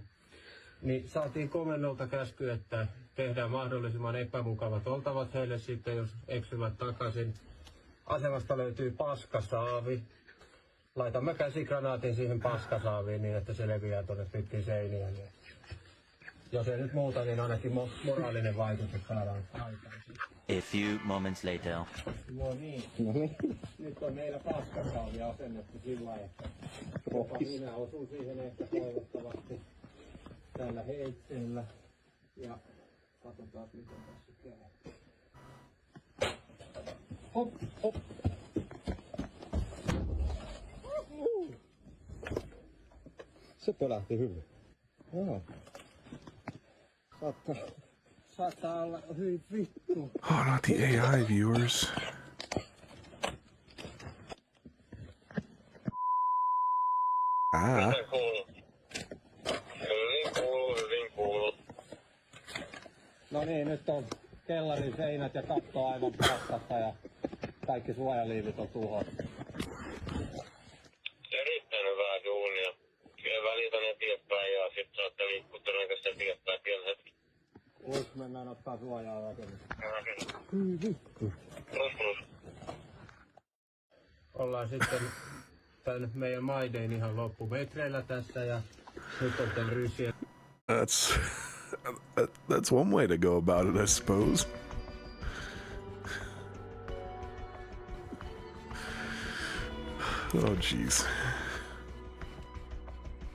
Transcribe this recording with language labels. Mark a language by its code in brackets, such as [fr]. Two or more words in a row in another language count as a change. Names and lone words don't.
[fi] Niin saatiin komennolta käsky, että tehdään mahdollisimman epämukavat oltavat heille sitten, jos eksyvät takaisin. Asemasta löytyy paskasaavi. Laitamme käsikranaatin siihen paskasaaviin niin, että se leviää tuonne pitkin seiniä. Jos ei nyt muuta, niin ainakin moraalinen vaikutus saadaan aikaisin. [en] A few moments later. [fi] No niin. Nyt on meillä paskasaavi asennettu sillä lailla, että minä osun siihen ehkä toivottavasti tällä heitteellä. Ja katsotaan miten tässä käy. Hop, hop. Se pelähti hyvin. Joo. Saattaa olla hyvin vittu. [en] Oh, not the AI viewers. [fi] Hyvin kuuluu. No niin, nyt on kellarin seinät ja katto aivan paskasta ja kaikki suojaliivit on tuhottu. Erittäin hyvää duunia. Välitän eteenpäin ja sit saatte liikkua todennäköisesti eteenpäin pieni hetki. Nyt mennään ottaa suojaa rakennusta. Ollaan sitten tän meidän maiden ihan loppumetreillä tässä ja nyt on tän ryssien. [en] That's one way to go about it, I suppose. Oh, jeez.